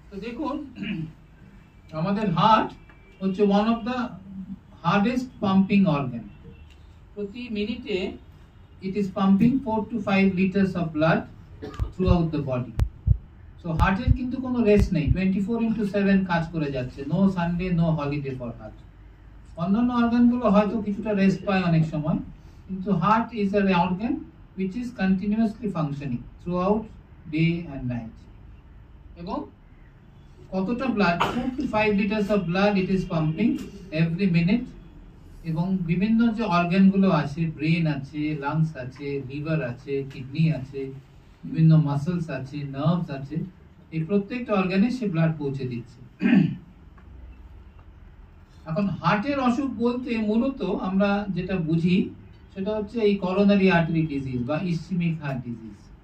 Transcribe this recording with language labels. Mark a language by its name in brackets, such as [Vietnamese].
[Bangla] দেখুন আমাদের হার্ট হচ্ছে [English] One of the hardest pumping organ. [Bangla] প্রতি মিনিটে [English] it is pumping 4 to 5 liters of blood throughout the body. [Bangla] So হার্টের কিন্তু কোনো রেস্ট নেই, 24/7 কাজ করে যাচ্ছে, [English] No Sunday no holiday for heart. [Bangla] অন্যান্য অর্গানগুলো হয়তো কিছুটা রেস্ট পায় অনেক সময়, কিন্তু [English] Heart is an organ which is continuously functioning throughout day and night. [Bangla] এবং কতটা blood, [English] 4 to 5 liters of blood it is pumping every minute। [Bangla] এবং বিভিন্ন যে অর্গানগুলো আছে, ব্রেন আছে, লাংস আছে, লিভার আছে, কিডনি আছে, বিভিন্ন মাসলস আছে, নার্ভস আছে, এই প্রত্যেকটা অর্গানে সে ব্লাড পৌঁছে দিচ্ছে। এখন হার্টের অসুখ বলতে মূলত আমরা যেটা বুঝি সেটা হচ্ছে এই করোনারি আর্টারি ডিজিজ বা ইসচেমিক হার্ট ডিজিজ।